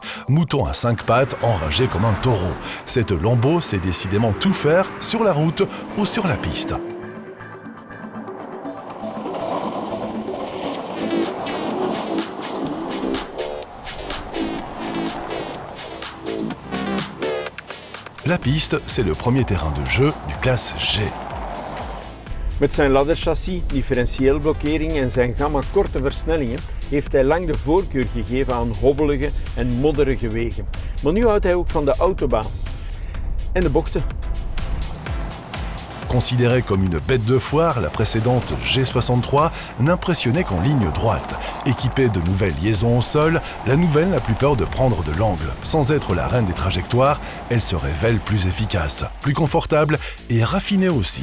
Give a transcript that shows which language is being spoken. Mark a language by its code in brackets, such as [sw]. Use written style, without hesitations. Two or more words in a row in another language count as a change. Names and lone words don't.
[fr] Mouton à 5 pattes, enragé comme un taureau. Cette Lambo sait décidément tout faire sur la route ou sur la piste. La piste, c'est le premier terrain de jeu du classe G. [nl] Met zijn ladderchassis, differentiëelblokkering en zijn gamma korte versnellingen heeft hij lang de voorkeur gegeven aan hobbelige en modderige wegen. Maar nu houdt hij ook van de autobaan en de bochten. [fr] Considérée comme une bête de foire, la précédente G63 n'impressionnait qu'en ligne droite. Équipée de nouvelles liaisons au sol, la nouvelle n'a plus peur de prendre de l'angle. Sans être la reine des trajectoires, elle se révèle plus efficace, plus confortable et raffinée aussi.